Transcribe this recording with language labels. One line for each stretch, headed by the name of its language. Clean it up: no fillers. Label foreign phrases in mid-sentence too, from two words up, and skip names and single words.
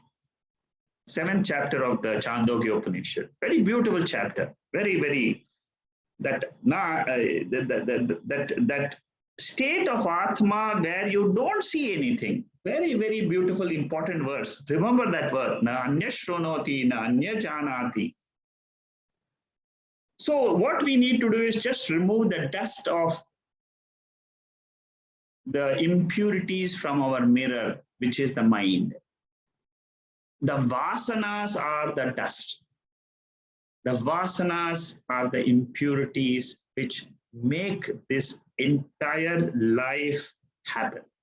English: 7th chapter of the Chandogya Upanishad. Very beautiful chapter. Very, very, that state of Atma where you don't see anything. Very, very beautiful, important verse. Remember that word.
Sanskrit: Na anya shronoti, na anya janati.
English: So what we need to do is just remove the dust of the impurities from our mirror, which is the mind. The vasanas are the dust. The vasanas are the impurities which make this entire life happen.